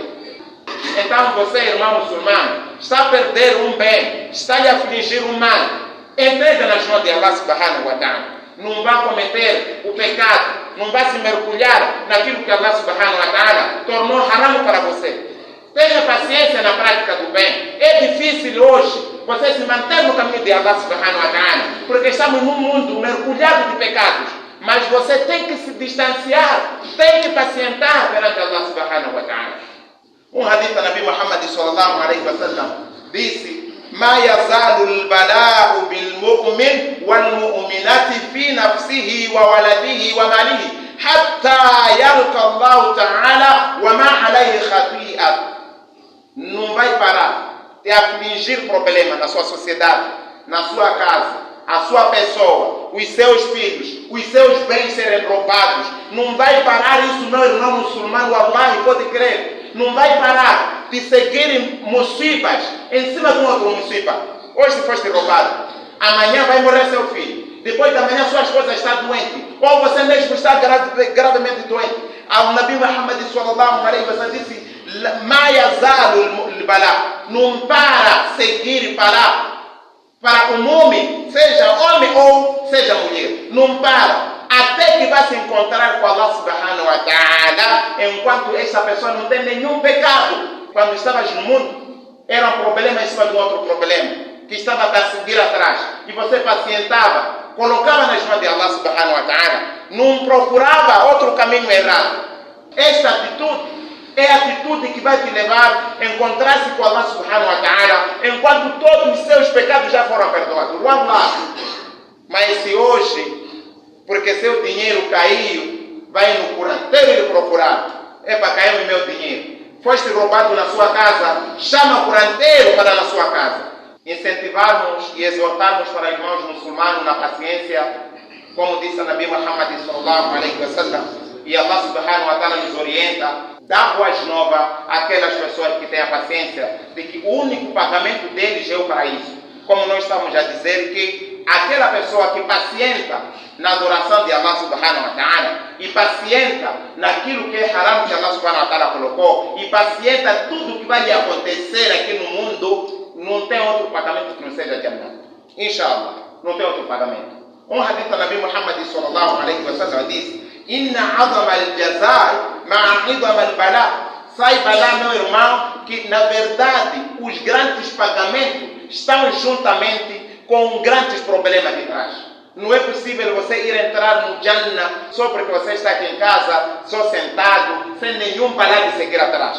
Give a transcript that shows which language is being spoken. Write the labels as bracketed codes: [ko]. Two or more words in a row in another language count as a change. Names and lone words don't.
[pt] Então você, irmão muçulmano, está a perder um bem, está a lhe afligir um mal, entrega nas mãos de [ar] الله سبحانه وتعالى. [pt] Não vai cometer o pecado, não vai se mergulhar naquilo que [ar] الله سبحانه وتعالى [pt] tornou haram para você. Tenha paciência na prática do bem. É difícil hoje você se manter no caminho de [ar] الله سبحانه وتعالى, [pt] porque estamos num mundo mergulhado de pecados. Mas você tem que se distanciar, tem que pacientar perante [ar] الله سبحانه وتعالى. [pt] Um hadith da [ar] النبي محمد صلى الله عليه وسلم disse: ما يزال البلاء بالمؤمن والمؤمنة في نفسه وولده وماله حتى يلقى الله تعالى وما عليه خطيئة. [pt] Não vai parar de afligir problema na sua sociedade, na sua casa, a sua pessoa, os seus filhos, os seus bens serem roubados. Não vai parar isso, meu irmão muçulmano, Allah, pode crer. Não vai parar de seguir musibas em cima de um outro musiba. Hoje se foste roubado, amanhã vai morrer seu filho, depois da manhã sua esposa está doente, ou você mesmo está gravemente doente. [ar] O النبي محمد صلى الله عليه وسلم disse: ما يزال البلاء. [pt] Não para seguir para um homem, seja homem ou seja mulher, não para até que vai se encontrar com [ar] الله سبحانه وتعالى, [pt] enquanto essa pessoa não tem nenhum pecado. Quando estavas no mundo, era um problema em cima de outro problema, que estava a seguir atrás, e você pacientava, colocava nas mãos de [ar] الله سبحانه وتعالى, [pt] não procurava outro caminho errado. Esta atitude é a atitude que vai te levar a encontrar-se com [ar] الله سبحانه وتعالى, [pt] enquanto todos os seus pecados já foram perdoados. Mas se hoje, porque seu dinheiro caiu, vai no curanteiro lhe procurar: epa, caiu o meu dinheiro. Foste roubado na sua casa, chama o curanteiro para na sua casa. Incentivarmos e exortarmos para irmãos muçulmanos na paciência, como disse a [ar] النبي محمد صلى الله عليه وسلم, [pt] e [ar] الله سبحانه وتعالى [pt] nos orienta: dá boas novas àquelas pessoas que têm a paciência de que o único pagamento deles é o paraíso. Como nós estamos a dizer que aquela pessoa que pacienta na adoração de [ar] الله سبحانه وتعالى [pt] e pacienta naquilo que é haram que [ar] الله سبحانه وتعالى [pt] colocou e pacienta tudo que vai lhe acontecer aqui no mundo, não tem outro pagamento que não seja Jannah. Inshallah, não tem outro pagamento. Um hadith do [ar] النبي محمد صلى الله عليه وسلم diz: إن عظم الجزاء مع عظم البلاء. [pt] Saiba lá, meu irmão, que na verdade os grandes pagamentos estão juntamente com grandes problemas de trás. Não é possível você ir entrar no Jannah só porque você está aqui em casa, só sentado, sem nenhum balão de seguir atrás.